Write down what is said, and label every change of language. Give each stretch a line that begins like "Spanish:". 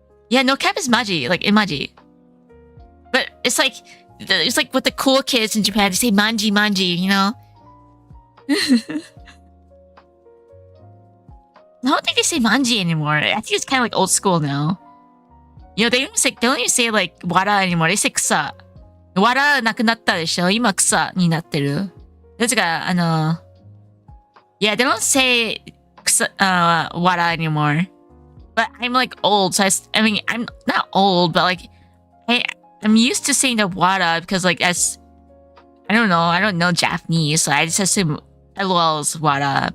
English: Yeah, no cap is Maji, like Imaji. But it's like with the cool kids in Japan, they say Manji Manji, you know? I don't think they say Manji anymore. I think it's kind of like old school now. You know, they don't even say like Wara anymore. They say Kusa.
Japanese: Wara なくなったでしょ?今 Kusa になってる. ですが、
English: yeah, they don't say Kusa, Wara anymore. But I'm like old, so I mean, I'm not old, but like, I'm used to saying the Wara because like as I don't know Japanese, so I just assume LOL is Wara.